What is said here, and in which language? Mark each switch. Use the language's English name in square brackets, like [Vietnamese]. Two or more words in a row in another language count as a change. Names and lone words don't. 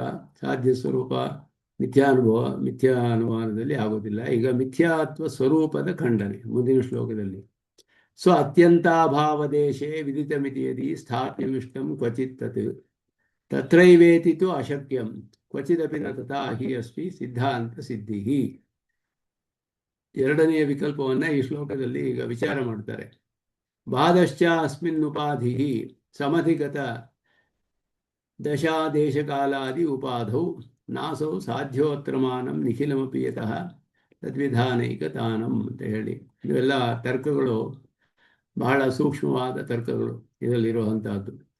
[Kannada] ಸಾಧ್ಯ ಸ್ವರೂಪ ಮಿಥ್ಯಾ ಅನುಮಾನದಲ್ಲಿ ಆಗೋದಿಲ್ಲ. ಈಗ ಮಿಥ್ಯಾತ್ವ ಸ್ವರೂಪದ ಖಂಡನೆ ಮುಂದಿನ ಶ್ಲೋಕದಲ್ಲಿ. [Sanskrit] सो अत्यन्ताभावदेशे विदित मितियदि स्थाप्यमिष्टं क्वचित् तत् तत्रैवेति तु अशक्यं क्वचिदपि न तथा हि अस्ति सिद्धान्त सिद्धि. [Kannada] ಎರಡನೆಯ ವಿಕಲ್ಪವನ್ನು ಈ ಶ್ಲೋಕದಲ್ಲಿ ಈಗ ವಿಚಾರ ಮಾಡ್ತಾರೆ. [Sanskrit] बाधश्च अस्मिन् उपाधि समधिगत दशादेशकालादि उपाधौ नासौ साध्योत्रमानं निखिलमपि यतः तद्विधानैकतानं [Kannada] ಅಂತ ಹೇಳಿ ಇವೆಲ್ಲ ತರ್ಕಗಳು ಬಹಳ ಸೂಕ್ಷ್ಮವಾದ ತರ್ಕಗಳು ಇದರಲ್ಲಿರುವಂತಹದ್ದು.